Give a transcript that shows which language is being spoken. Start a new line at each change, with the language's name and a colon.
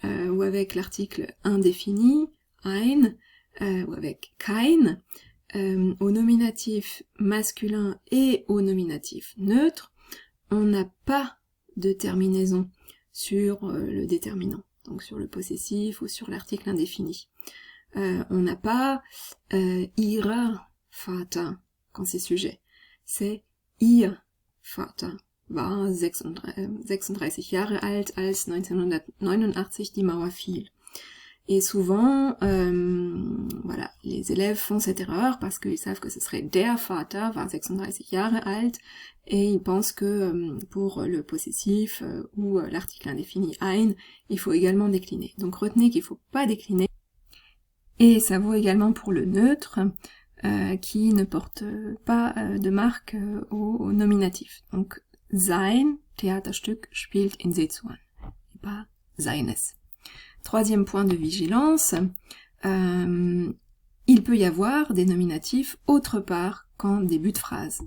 French: ou avec l'article indéfini, ein, ou avec kein, au nominatif masculin et au nominatif neutre, on n'a pas de terminaison sur le déterminant, donc sur le possessif ou sur l'article indéfini. On n'a pas
German: ihrer Vater
French: quand c'est sujet, c'est
German: ihr Vater war 36 Jahre alt, als 1989 die Mauer fiel.
French: Et souvent, voilà, les élèves font cette erreur parce qu'ils savent que ce serait
German: der Vater war 36 Jahre alt,
French: et ils pensent que pour le possessif ou l'article indéfini ein, il faut également décliner. Donc retenez qu'il ne faut pas décliner. Et ça vaut également pour le neutre, qui ne porte pas de marque au nominatif. Donc
German: sein Theaterstück spielt in Sezuan,
French: et pas seines. Troisième point de vigilance, il peut y avoir des nominatifs autre part qu'en début de phrase.